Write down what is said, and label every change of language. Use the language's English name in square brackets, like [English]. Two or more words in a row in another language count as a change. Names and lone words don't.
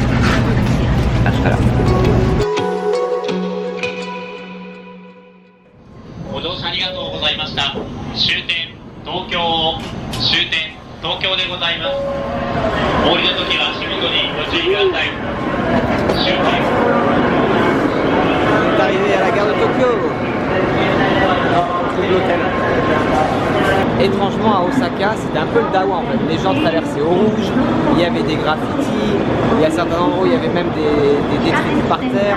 [French] À tout à l'heure. [Japanese] ご乗車ありがとうございました。終点東京でございます。お降りの時は足元にご注意ください。終点。 [French] On est arrivé à la gare de Tokyo. On trouve l'hôtel. Étrangement à Osaka, c'était un peu le dawa en fait. Les gens traversaient au rouge, il y avait des graffitis, il y a certains endroits où il y avait même des détritus par terre.